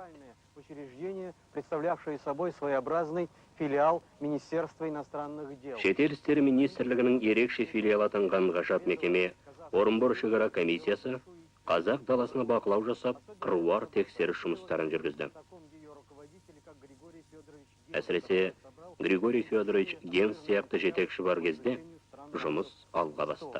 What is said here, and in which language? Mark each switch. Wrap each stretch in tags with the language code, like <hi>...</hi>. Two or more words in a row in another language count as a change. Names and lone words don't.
<ru>Учреждение, представлявшее собой своеобразный филиал Министерства иностранных дел.</ru> <kk>Шетел істері министрлігінің ерекше филиалы атанған ғажап мекеме Орынбор шекара комиссиясы қазақ даласына бақылау жасап, қыруар тексеріс жұмыстарын жүргізді. Әсіресе Григорий Федорович Генс сияқты жетекші бар кезде жұмыс алға басты.</kk>